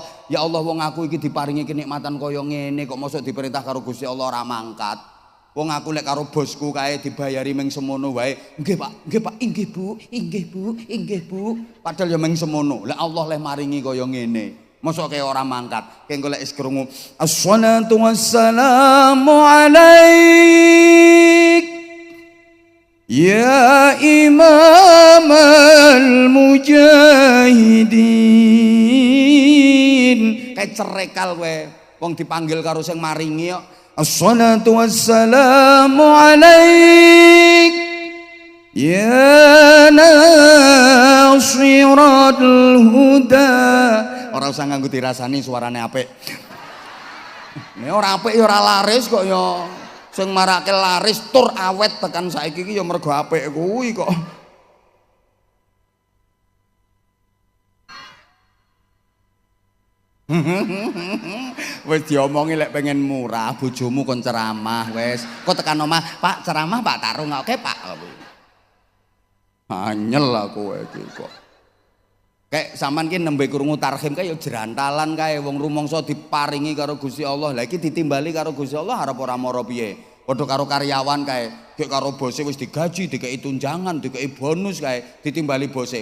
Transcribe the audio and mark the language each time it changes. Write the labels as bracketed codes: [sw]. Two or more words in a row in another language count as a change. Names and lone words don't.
[jv] Ya Allah, wong aku iki diparingi kenikmatan kaya ngene, kok mosok diperintah karo Gusti Allah ora mangkat. Wong aku lek karo bosku kae dibayari ming semono wae. Nggih Pak, nggih Pak, inggih Bu, inggih Bu, inggih Bu. Padahal ya ming semono. Lah Allah leh maringi kaya ngene. Mosok kaya ora mangkat. Kengko lek krungu [ar] الصلاة والسلام عليك يا إمام المجاهدين. [jv] Kayak cerekal kowe. Wong dipanggil karo sing maringi kok. [ar] الصلاة والسلام عليك يا ناصر الهدى. [jv] Ora usah nganggo dirasani suarane apik. Nek ora apik ya ora laris kok ya. Sing marake laris tur awet tekan saiki iki ya mergo apik kuwi kok. Wis diomongi lek pengen murah, bojomu kon ceramah wis. Kok tekan omah, Pak ceramah Pak tarung oke Pak. Anyel aku iki kok. Kayak sampean ki nembe krungu tarhim kae ya jerantalan kae wong rumangsa diparingi karo Gusti Allah. Lah iki ditimbali karo Gusti Allah arep ora mara piye. Padha karo karyawan kae, gek karo bose wis digaji, dikei tunjangan, dikei bonus kae, ditimbali bose.